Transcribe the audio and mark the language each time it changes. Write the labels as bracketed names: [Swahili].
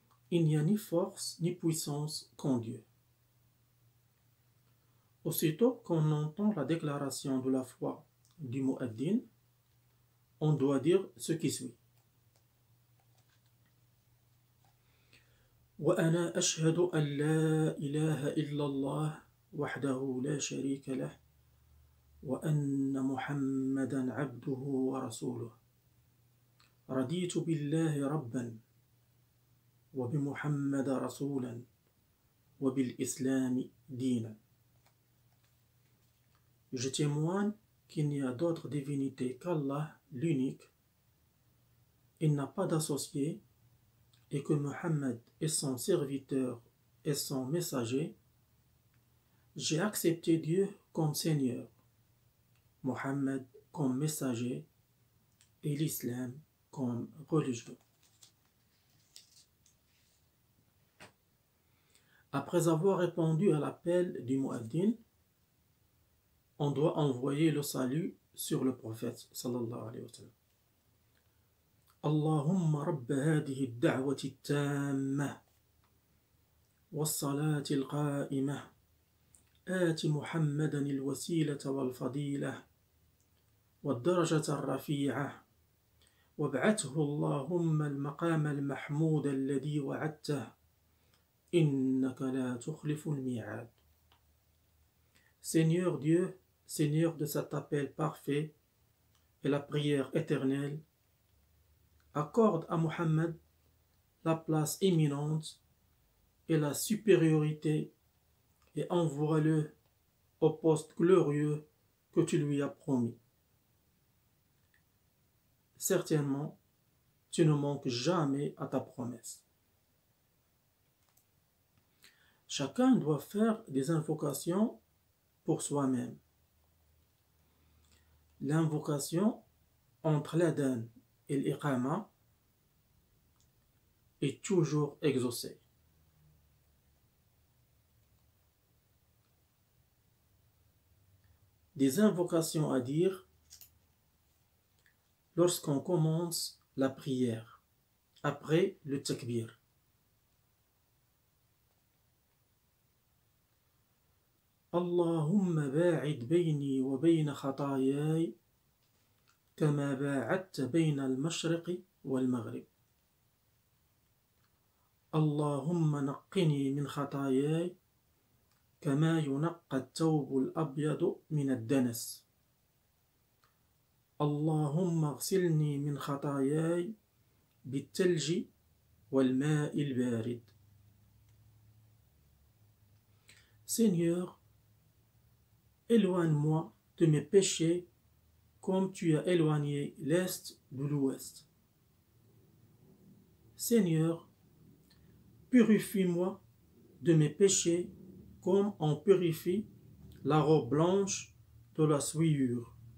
[French] Il n'y a ni force ni puissance qu'en Dieu. Aussitôt qu'on entend la déclaration de la foi du mu'addin, on doit dire ce qui suit. [Arabic] وأنا أشهد أن لا إله إلا الله وحده لا شريك له وأن محمدا عبده ورسوله رضيت بالله ربا وبمحمد رسولا وبالإسلام دينا. [French] Je témoigne qu'il n'y a d'autre divinité qu'Allah, l'unique. Il n'a pas d'associé et que Muhammad est son serviteur et son messager. J'ai accepté Dieu comme Seigneur, Muhammad comme messager et l'islam comme religion. Après avoir répondu à l'appel du mu'addin, on doit envoyer le salut sur le prophète sallallahu alayhi wa sallam. [Arabic] اللهم رب هذه الدعوة التامة والصلاة القائمة آت محمدا الوسيلة والفضيلة والدرجة الرفيعة وابعثه اللهم المقام المحمود الذي وعدته إنك لا تخلف الميعاد. [French] Seigneur Dieu, Seigneur de cet appel parfait et la prière éternelle, accorde à Muhammad la place éminente et la supériorité et envoie-le au poste glorieux que tu lui as promis. Certainement, tu ne manques jamais à ta promesse. Chacun doit faire des invocations pour soi-même. L'invocation entre l'adhan et l'iqama est toujours exaucée. Des invocations à dire lorsqu'on commence la prière, après le takbir. [Arabic] اللهم باعد بيني وبين خطاياي كما باعدت بين المشرق والمغرب اللهم نقني من خطاياي كما ينقى الثوب الأبيض من الدنس اللهم اغسلني من خطاياي بالثلج والماء البارد. [French] Seigneur, éloigne-moi de mes péchés comme tu as éloigné l'est de l'ouest. Seigneur, purifie-moi de mes péchés comme on purifie la robe blanche de la souillure.